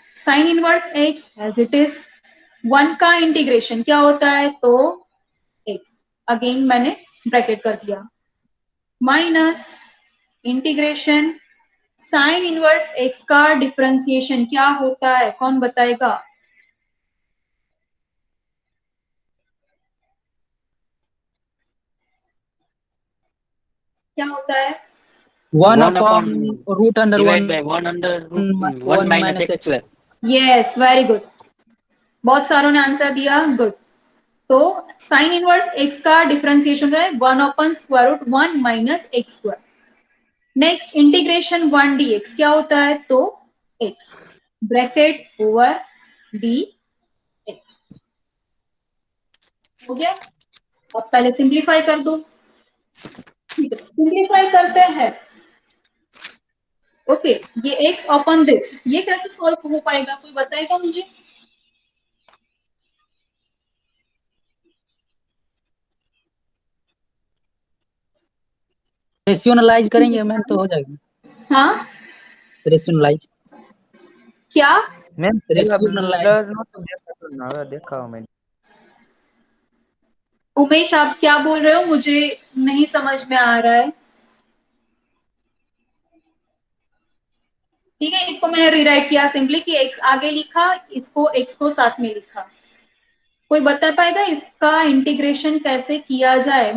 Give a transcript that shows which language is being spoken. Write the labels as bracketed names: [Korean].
[Hindi] Sine inverse x as it is, 1 का integration क्या होता है, तो एक्स, अगेन मैंने ब्रैकेट कर दिया, minus integration sine inverse x का डिफरेंशिएशन क्या होता है, कौन बताएगा, क्या होता है, [English] 1 upon root under 1 by 1 under root 1 minus x square। Yes very good, [Hindi] बहुत सारों ने आंसर दिया, गुड। तो साइन इनवर्स एक्स का डिफरेंशिएशन है 1 upon square root 1 minus x square. Next integration 1 dx क्या होता है, तो x, bracket over D x. हो गया। अब पहले सिंप्लीफाई कर दो। ठीक है, सिंप्लीफाई करते हैं। ओके, ये एक्स अपॉन दिस, ये कैसे सॉल्व हो पाएगा, कोई बताएगा मुझे? रेशनलाइज करेंगे मैम तो हो जाएगा। हाँ, रेशनलाइज क्या? मैम रेशनलाइज [Gujarati] ब्लर નો તો દેખાતો ને હવે દેખાવા માંડ્યું। [Hindi] उमेश, आप क्या बोल रहे हो, मुझे नहीं समझ में आ रहा है। ठीक है, इसको मैंने रिराइट किया सिंपली कि एक्स आगे लिखा, इसको एक्स को साथ में लिखा। कोई बता पाएगा इसका इंटीग्रेशन कैसे किया जाए?